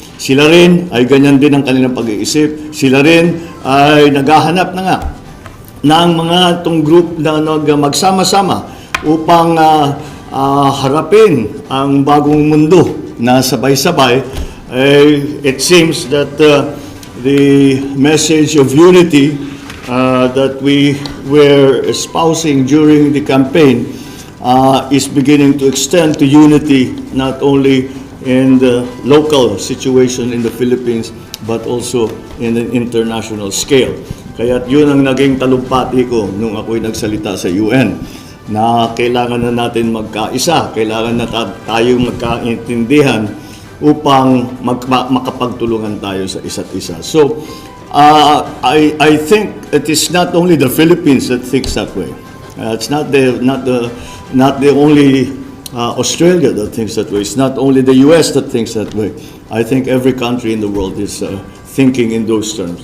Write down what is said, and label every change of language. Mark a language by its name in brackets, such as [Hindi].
[Filipino] Sila rin ay ganyan din ang kanilang pag-iisip. Sila rin ay naghahanap na nga ng mga itong group na magsama-sama upang harapin ang bagong mundo na sabay-sabay. [English] It seems that the message of unity that we were espousing during the campaign is beginning to extend to unity not only in the local situation in the Philippines but also in an international scale. [Filipino] Kaya yun ang naging talumpati ko nung ako'y nagsalita sa UN, na kailangan na natin magkaisa, kailangan na tayong magkaintindihan upang makapagtulungan tayo sa isa't isa. [English] So, I think it is not only the Philippines that thinks that way. It's not the only Australia that thinks that way. It's not only the US that thinks that way. I think every country in the world is thinking in those terms.